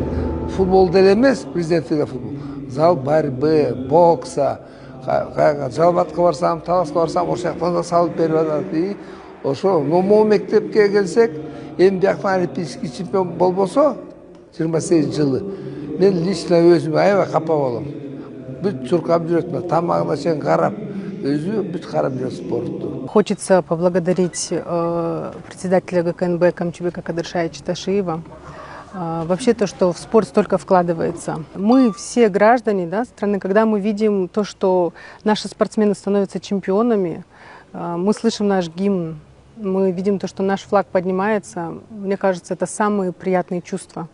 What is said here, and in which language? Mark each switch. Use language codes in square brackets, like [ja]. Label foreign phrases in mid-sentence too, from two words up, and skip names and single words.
[ky] Футбол деле эмес, президенттиге футбол. [ru] Зал борьбы, бокса, [ky] жалбатка барсам, таласка барсам, ошол жактан да салып берип атат. Ошо могу мектепке келсек, эми бияктан [ru] олимпийский чемпион [ky] болбосо, 28 жылы, мен лично өзүм аябай капа болом. Бүт чуркап жүрөт, тамагына чейин карап, өзү бүт карап жүрөт спортту. [ru] Хочется поблагодарить председателя ГКНБ Камчыбека Кадыршаевича Ташиева. Вообще то, что в спорт столько вкладывается. Мы все граждане страны, когда мы видим то, что наши спортсмены становятся чемпионами, мы слышим наш гимн, мы видим то, что наш флаг поднимается, мне кажется, это самые приятные чувства.